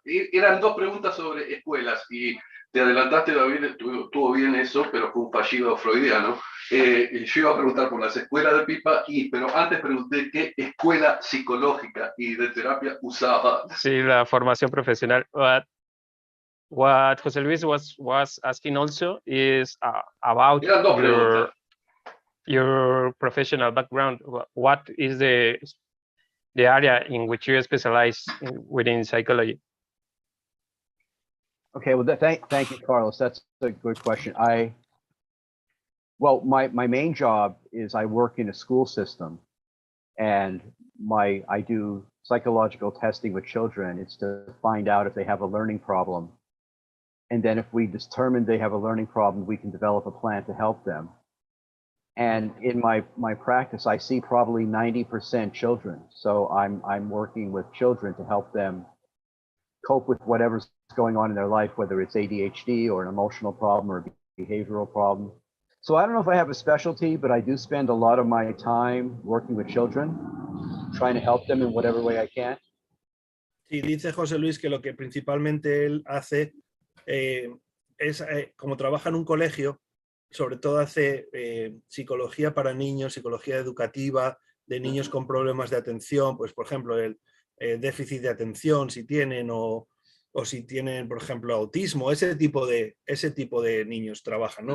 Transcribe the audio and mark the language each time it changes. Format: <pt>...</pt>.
<es>Eran 2 preguntas sobre escuelas y te adelantaste, David, estuvo bien eso, pero fue un fallido freudiano. Yo iba a preguntar por las escuelas de pipa, pero antes pregunté qué escuela psicológica y de terapia usaba. Sí, la formación profesional.</es> <en>What José Luis was asking also is about your professional background. What is the area in which you specialize within psychology? Okay, well, thank you, Carlos. That's a good question. Well, my main job is I work in a school system, and I do psychological testing with children. It's to find out if they have a learning problem. And then if we determine they have a learning problem, we can develop a plan to help them. And in my practice, I see probably 90% children. So I'm working with children to help them cope with whatever's going on in their life, whether it's ADHD or an emotional problem or a behavioral problem. So I don't know if I have a specialty, but I do spend a lot of my time working with children, trying to help them in whatever way I can.</en> <es>Sí, dice José Luis que lo que principalmente él hace es, como trabaja en un colegio, sobre todo hace psicología para niños, psicología educativa, de niños con problemas de atención, pues por ejemplo el déficit de atención si tienen o si tienen, por ejemplo, autismo, ese tipo de niños trabajan, ¿no?</es>